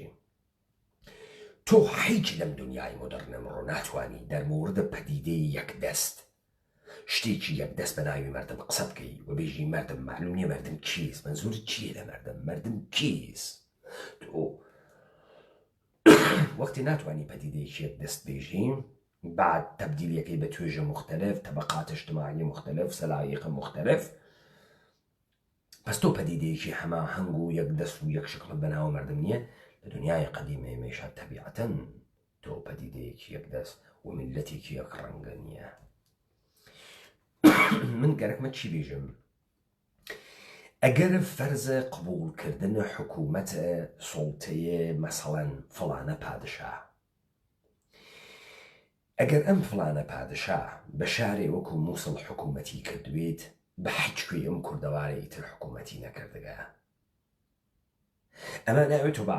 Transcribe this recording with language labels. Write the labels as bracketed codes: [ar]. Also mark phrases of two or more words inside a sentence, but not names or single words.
[ckb] تۆ هیچ لەم دنیای مۆدەرن ئەمڕۆ ناتوانی دەرموردە پەدیدەی یەکدەست شتێکی یەکدەست بە ناوی مەردم قسە بکەی و بێژی مەردم معلوم نییە مەردم کیس منزورت چییە لە مەردم کیس تۆ وەختی ناتوانانی پەدیدەیەکی یەکدەست بێژی بعد تەبدیلیەکەی بە توێژە [fa] مختلف طبقات اجتماعی مختلف سەلایق مختلف [ckb] پس تۆ پەدیدەیەکی هەماهەنگ و یەکدەست و یەک شکڵ بەناو مەردم نییە لە دنیای قەدیمە ئێمەیشا تەبیعەتەن تۆ پەدیدەیەکی یەکدەست و میلەتێکی یەک ڕەنگە نییە. من گەرەکمە چی بێژم ئەگەر فەرزە قبولکردن حکوومەتە سوڵتەیە مەسەڵەن فڵانە پادشا ئەگەر ئەم فڵانە پادشا بە شارێ وەکو مووسڵ حکوومەتی کردوێت بە هیچکوێ ئەم کوردەوارەی تر حکوومەتی نەکردگە ئەمە ناوێتەوە بە